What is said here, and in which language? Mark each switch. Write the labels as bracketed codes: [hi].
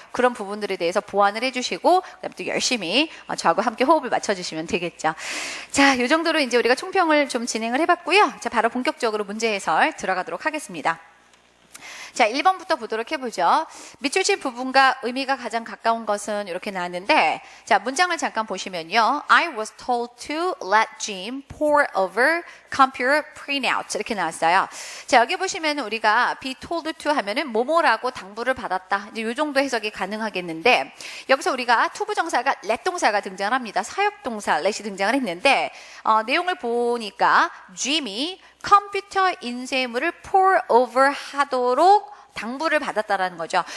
[ko] 그런 부분들에 대해서 보완을 해주시고 그다음에 또 열심히 저하고 함께 호흡을 맞춰주시면 되겠죠. 자, 이 정도로 이제 우리가 총평을 좀 진행을 해봤고요. 자, 바로 본격적으로 문제 해설 들어가도록 하겠습니다. 자, 1번부터 보도록 해보죠. 밑줄친 부분과 의미가 가장 가까운 것은 이렇게 나왔는데 자, 문장을 잠깐 보시면요. [en] I was told to let Jim pour over computer printout [ko] 이렇게 나왔어요. 자, 여기 보시면 우리가 be told to 하면은 뭐뭐라고 당부를 받았다. 이제 이 정도 해석이 가능하겠는데 여기서 우리가 투부정사가 let 동사가 등장을 합니다. 사역동사 let이 등장을 했는데 내용을 보니까 Jim이 컴퓨터 인쇄물을 pour over 하도록 당부를 받았다라는 거죠.